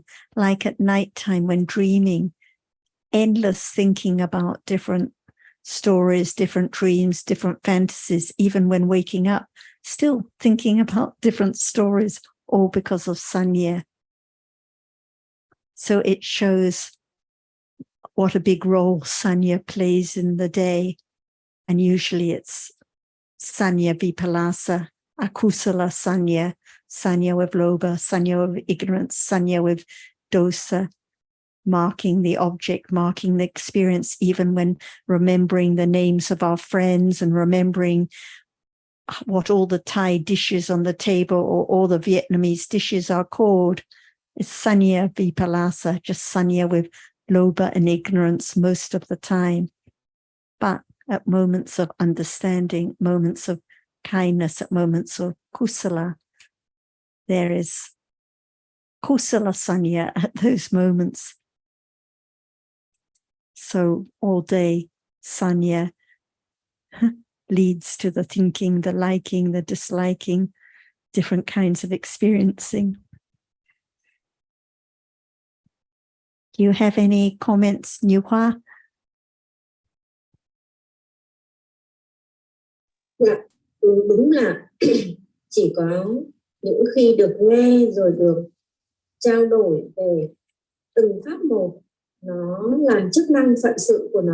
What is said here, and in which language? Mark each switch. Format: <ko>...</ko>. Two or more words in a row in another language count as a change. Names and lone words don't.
<en>Like at nighttime when dreaming, endless thinking about different stories, different dreams, different fantasies, even when waking up, still thinking about different stories, all because of sanya. So it shows what a big role sanya plays in the day. And usually it's</en> <pi>sanya vipalasa, akusala sanya,</pi> <en>sanya with lobha, sanya with ignorance, sanya with dosa, marking the object, marking the experience, even when remembering the names of our friends and remembering what all the Thai dishes on the table or all the Vietnamese dishes are called. It's</en> <pi>sanya vipalasa,</pi> <en>just sanya with lobha and ignorance most of the time. But at moments of understanding, moments of kindness, at moments of kusala, there is</en> <pi>kusala sanya</pi> <en>at those moments. So all day, sanya leads to the thinking, the liking, the disliking, different kinds of experiencing. Do you have any comments, Như Hoa?</en> <vi>Dạ, đúng là chỉ có những khi được nghe rồi được trao đổi về từng pháp một, nó làm chức năng phận sự của</vi>